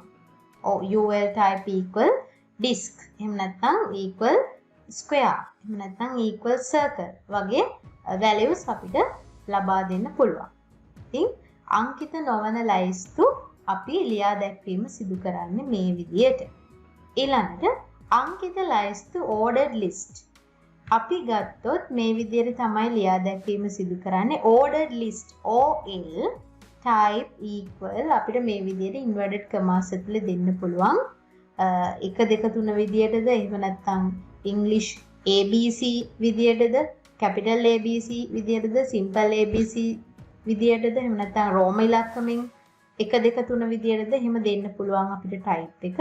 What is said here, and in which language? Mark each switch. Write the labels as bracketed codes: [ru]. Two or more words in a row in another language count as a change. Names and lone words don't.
[en] ul type equal disk [si] එහෙම නැත්නම් [en] equal square [si] එහෙම නැත්නම් [en] equal circle [si] වගේ values අපිට ලබා දෙන්න පුළුවන්. ඉතින් අංකිත නොවන ලයිස්තු අපි ලියා දැක්වීම සිදු කරන්නේ මේ විදිහට. ඊළඟට අංකිත ලයිස්තු [en] ordered list. [si] අපි ගත්තොත් මේ විදිහට තමයි ලියා දැක්වීම සිදු කරන්නේ. [en] ordered list ol type equal [si] අපිට මේ විදිහට [en] inverted commas [si] ඇතුලේ දෙන්න පුළුවන්. 1 2 3 විදිහටද එහෙම නැත්නම් [en] English ABC [si] විදිහටද [en] capital ABC [si] විදිහටද [en] simple ABC [si] විදිහටද එහෙම නැත්නම් රෝම ඉලක්කමින් 1 2 3 විදිහටද එහෙම දෙන්න පුළුවන් අපිට type එක.